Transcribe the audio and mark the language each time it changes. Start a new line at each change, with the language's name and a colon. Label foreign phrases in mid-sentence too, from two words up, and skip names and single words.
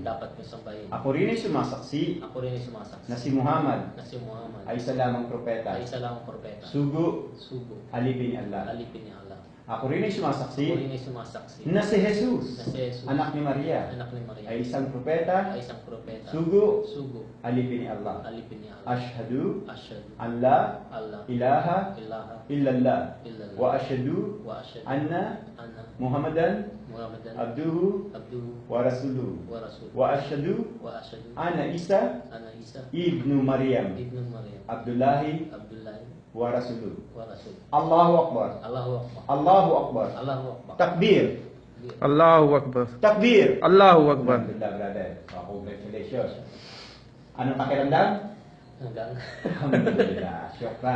Filipino: Ako rin ay sumasaksi na si Muhammad ay isa lamang propeta. Sugo alipin ni Allah. Ako rin ay sumasaksi na si Jesus, anak ni Maria, ay isang propeta. Sugo alipin ni Allah.
Arabic: أشهد أن لا إله إلا الله وأشهد أن محمدا عبده ورسوله وأشهد أن عيسى ابن مريم عبد الله ورسوله wa ashhadu anna Isa ibnu Maryam Abdullahi wa rasuluhu. الله أكبر. الله أكبر. Takbir. الله أكبر. Takbir. الله أكبر. Alhamdulillah,
English: brother. Congratulations.
Filipino: Anong pakiramdam? Hanggang.
Arabic: الحمد لله. شكرا.